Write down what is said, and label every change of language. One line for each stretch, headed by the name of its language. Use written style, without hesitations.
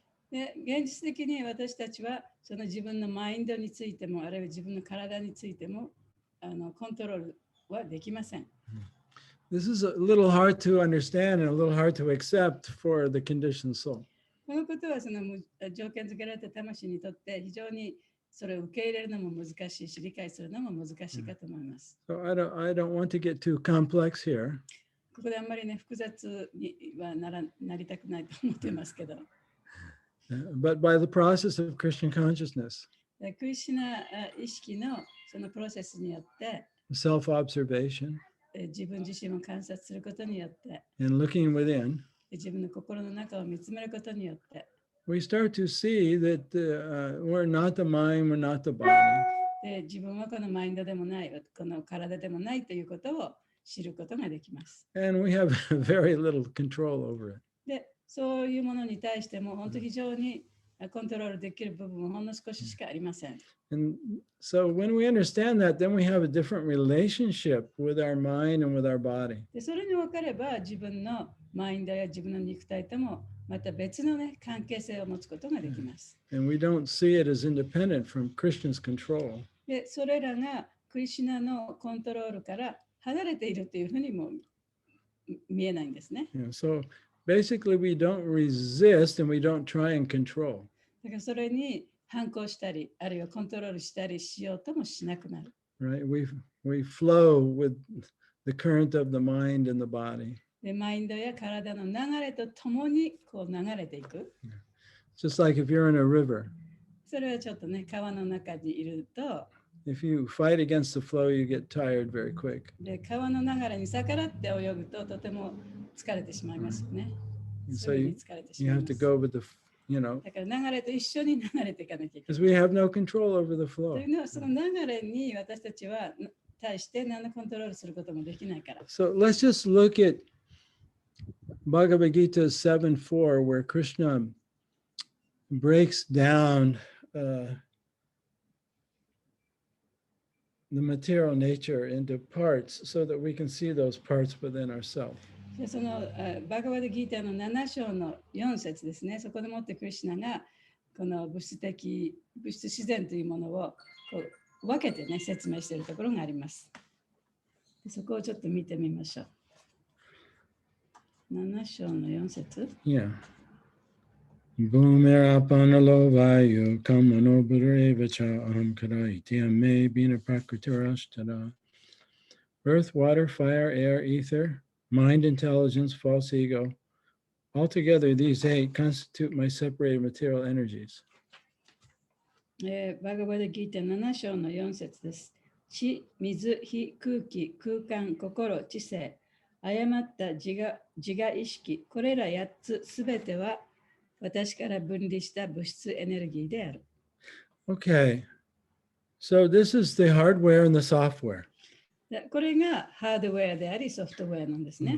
Japanese: で現実的に私たちはその自分のマインドについてもあるいは自分の体についてもコントロールはできません。
English: This is a little hard to understand and a little hard to accept for the conditioned soul.
Japanese: このことはその条件付けられた魂にとって非常にそれを受け入れるのも難しいし理解するのも難しいかと思います。
English: So I don't want to get too complex here.
Japanese: ここであんまりね複雑にはなりたくないと思ってますけど。
English: But by the process of Christian consciousness,
Japanese: クリシュナ意識のそのプロセスによって、
English: self-observation,
Japanese: 自分自身を観察することによって、
English: and looking within,
Japanese: 自分の心の中を見つめることによって、
English: we start to see that we're not the mind, we're not the body.
Japanese: で自分はこのマインドでもない、この体でもないということを知ることができます。
English: And we have very little control over it.
Japanese: で、そういうものに対しても本当非常にコントロールできる部分はほんの少ししかありません。
English: And so when we understand that, then we have a different relationship with our mind and with our body.
Japanese: でそれに分かれば自分のマインドや自分の肉体ともまた別のね関係性を持つことができます。
English: And we don't see it as independent from Krishna's control.
Japanese: でそれらがクリシュナのコントロールから離れているというふうにも見えないんですね。
English: So basically we don't resist and we don't try and control.
Japanese: だからそれに反抗したり、あるいはコントロールしたりしようともしなくなる。
English: Right? We flow with the current of the mind and the body.
Japanese: でマインドや体の流れとともにこう流れていく。
English: Just like if you're in a river.
Japanese: それはちょっとね、川の中にいると、
English: If you fight against the flow, you get tired very quick.
Japanese: で川の流れに逆らって泳ぐととても疲れてしまいますよね。
English: So you have to go with the,
Japanese: だから流れと一緒に流れていかなきゃいけない。
English: because we have no control over the
Japanese: と
English: flow.
Japanese: いうのはその流れに私たちは対して何のコントロールすることもできないから。
English: So let's just look at Bhagavad Gita 7:4, where Krishna breaks down the material nature into parts so that we can see those parts within ourselves.
Japanese: でそのバガヴァッドギーターの7章の4節ですね。そこでもってクリシュナがこの物質自然というものをこう分けてね説明しているところがあります。そこをちょっと見てみましょう。 7章の4節。
English: Yeah.
Sanskrit: Bhumirapana vayu kamano burevacha aham karaiti ame bina prakritirashtara.
English: Earth, water, fire, air, ether, mind, intelligence, false ego. Altogether, these 8 constitute my separated material energies.
Japanese: バガヴァッドギーター7章の4節です。地、水、火、空気、空間、心、知性、誤った自我意識、これら8つすべては私から分離した物質エネルギーである。
English: Okay, so this is the hardware and the software.
Japanese: これがハードウェアでありソフトウェアなんですね。